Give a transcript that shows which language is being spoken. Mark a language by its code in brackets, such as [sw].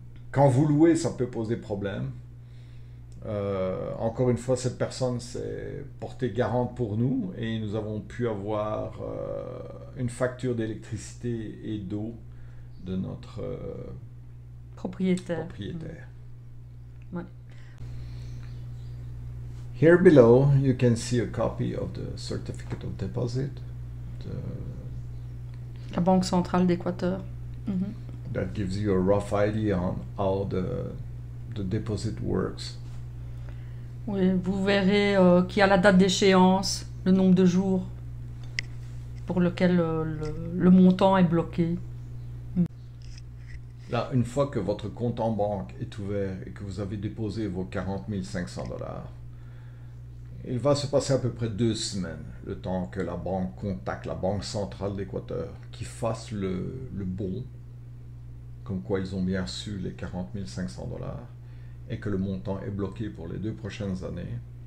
[fr] Quand vous louez, ça peut poser problème. Encore une fois, cette personne s'est portée garante pour nous et nous avons pu avoir une facture d'électricité et d'eau de notre propriétaire. Ouais. [en] Here below, you can see a copy of the certificate of deposit. [fr] La Banque centrale d'Équateur. [en] That gives you a rough idea on how the deposit works. [fr] Oui, vous verrez qu'il y a la date d'échéance, le nombre de jours pour lequel le montant est bloqué. Là, une fois que votre compte en banque est ouvert et que vous avez déposé vos 40 500 $, il va se passer à peu près 2 semaines, le temps que la banque contacte la Banque centrale d'Équateur, qui fasse le bon, comme quoi ils ont bien reçu les 40 500 $, et que le montant est bloqué pour les 2 prochaines années.